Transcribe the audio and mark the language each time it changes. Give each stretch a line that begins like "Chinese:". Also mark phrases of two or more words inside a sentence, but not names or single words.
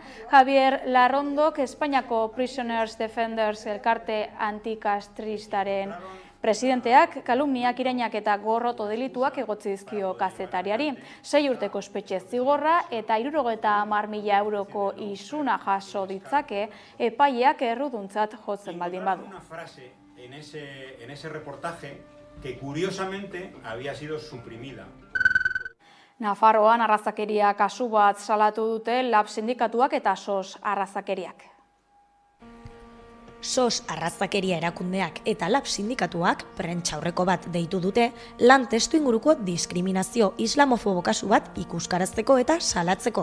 Basque: Javier Larrondok Espainiako Prisoners Defenders elkarte antikastristaren presidenteak kalumniak, irainak eta gorroto delituak egotzi dizkio kazetariari. 6 urteko espetxe zigorra eta 70.000 euroko isuna jaso ditzake epaileak erruduntzat jotzen baldin badu.
Spanish: Una frase en ese reportaje que curiosamente había sido suprimida.
Basque: Nafarroan arrazakeria kasu bat salatu dute LAB sindikatuak eta SOS arrazakeriak. SOS arrazakeria erakundeak eta LAB sindikatuak prentsaurreko bat deitu dute lan testu inguruko diskriminazio islamofobo kasu bat ikuskarazteko eta salatzeko.